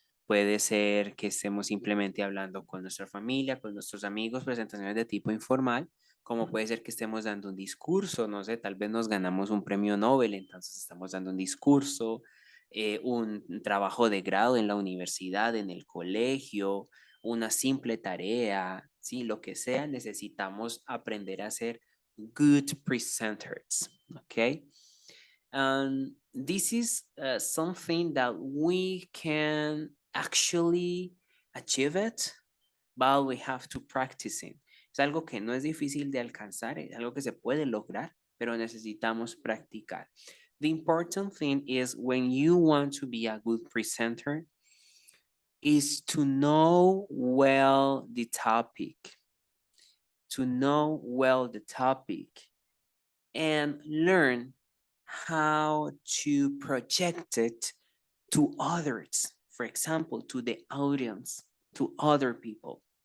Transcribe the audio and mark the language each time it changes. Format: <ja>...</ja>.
<es>puede ser que estemos simplemente hablando con nuestra familia, con nuestros amigos, presentaciones de tipo informal, como puede ser que estemos dando un discurso, no sé, tal vez nos ganamos un premio Nobel, entonces estamos dando un discurso, un trabajo de grado en la universidad, en el colegio, una simple tarea, ¿sí? Lo que sea, necesitamos aprender a ser</es> <en>good presenters,</en> <es>¿ok?</es> <en>And this is something that we can actually achieve it, but we have to practice it.</en> <es>Es algo que no es difícil de alcanzar, es algo que se puede lograr, pero necesitamos practicar.</es> <en>The important thing is when you want to be a good presenter is to know well the topic, and learn how to project it to others, for example, to the audience, to other people.</en>